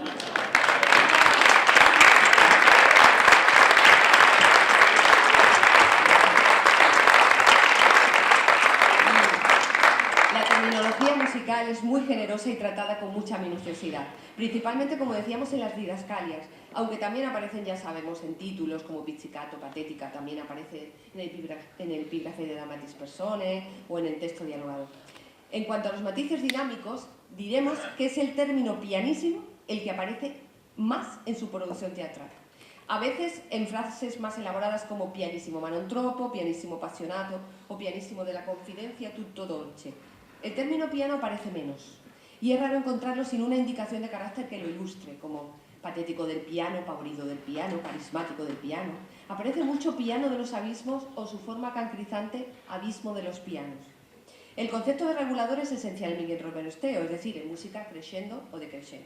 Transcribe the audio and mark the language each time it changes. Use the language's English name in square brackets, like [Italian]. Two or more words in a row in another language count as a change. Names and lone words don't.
[Spanish] La terminología musical es muy generosa y tratada con mucha minuciosidad, principalmente, como decíamos, en las didascalias, aunque también aparecen, ya sabemos, en títulos como pizzicato, patética, también aparece en el epígrafe de Dramatis Personae o en el texto dialogado. En cuanto a los matices dinámicos, diremos que es el término pianissimo el que aparece más en su producción teatral. A veces en frases más elaboradas como [Italian] pianissimo ma non troppo, pianissimo passionato [Spanish] o [Italian] pianissimo della confidencia tutto dolce. [Spanish] El término piano aparece menos, y es raro encontrarlo sin una indicación de carácter que lo ilustre, como patético del piano, pavorido del piano, carismático del piano. Aparece mucho piano de los abismos o su forma cancrizante, abismo de los pianos. El concepto de regulador es esencial en Miguel Romero Esteo, es decir, en música crescendo o decrescendo.